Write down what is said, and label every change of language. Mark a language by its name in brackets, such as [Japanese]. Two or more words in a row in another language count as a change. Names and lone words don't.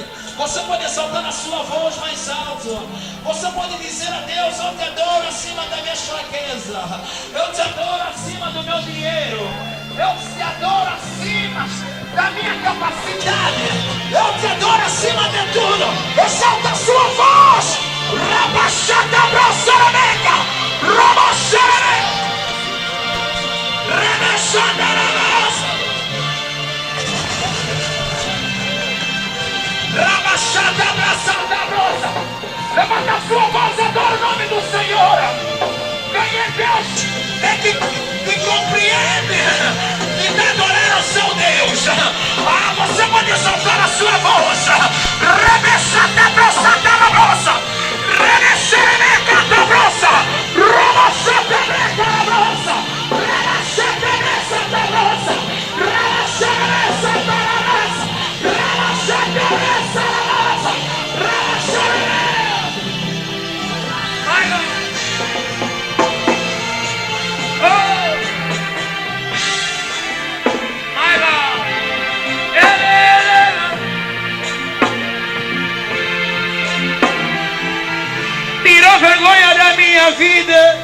[Portuguese] Você pode exaltar a sua voz mais alto. Você pode dizer a Deus, eu te adoro acima da minha fraqueza. Eu te adoro acima do meu dinheiro. Eu te adoro acima da minha capacidade. Eu te adoro acima de tudo. Exalta a sua voz. Rabachata brosarameca. Rabacharameca. Remexandarabasa. Rabachata brosarameca. Levanta a sua voz e adora o nome do Senhor. Quem é Deus? É que compreende. Ah, você pode soltar a sua voz. Rebessata brossata la brossa. Rebessere canta brossa. Robossata breca la brossa. Rebessata bressata brossa. Rebessere sata la brossa. Rebessata bressa la brossa. Rebessere. Vai lá. Tirou vergonha da minha vida.